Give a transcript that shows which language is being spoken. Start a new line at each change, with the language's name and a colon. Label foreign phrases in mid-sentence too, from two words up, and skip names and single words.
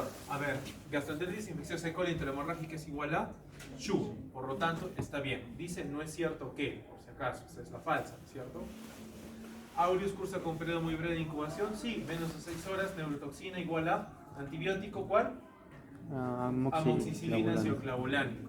Spanish: A ver, gastroenteritis infecciosa E. coli enterohemorrágica es igual a SHU, por lo tanto está bien. Dice no es cierto que, por si acaso, esa es la falsa, ¿cierto? Aureus cursa con un periodo muy breve de incubación, sí, menos de 6 horas, neurotoxina igual a antibiótico, ¿cuál? Amoxicilina cioclavolánico.